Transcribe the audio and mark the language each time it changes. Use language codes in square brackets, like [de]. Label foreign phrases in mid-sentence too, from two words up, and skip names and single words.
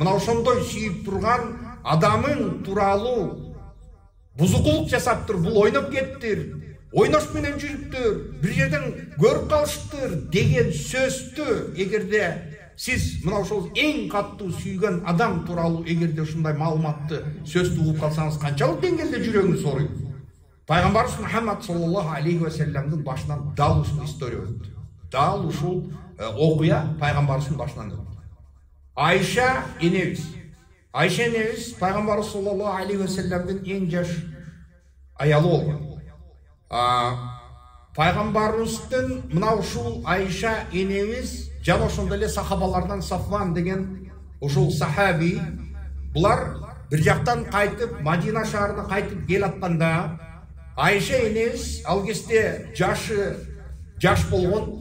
[ky] Мына ошондой сүйүп турган адамың тууралуу бузукулук жасаптыр, бул ойноп кеттир, ойнош менен жүрүптүр, бир жерден көрүп калыштыр деген сөздү эгерде сиз мына ошол эң каттуу сүйгөн адам тууралуу эгерде ушундай маалыматты сөздү угуп калсаңыз, канчалык деңгээлде жүрөгүңүз ооруйт? Пайгамбарыбыз Мухаммад [ar] صلى الله عليه وسلم [ky] башынан дал ушул история өттү. Дал ушул окуя пайгамбарыбыздын башынан өттү. Айша энебиз пайгамбарыбыз [ar] صلى الله عليه وسلم [ky] эң жаш аялы болгон. Пайгамбарыбыздын мына ушул Айша энебиз жана ошондой эле сахабалардан Сафван деген ушул сахаби, булар бир жактан кайтып Мадина шаарына кайтып келатканда, Айша энебиз ал кезде жаш болгон.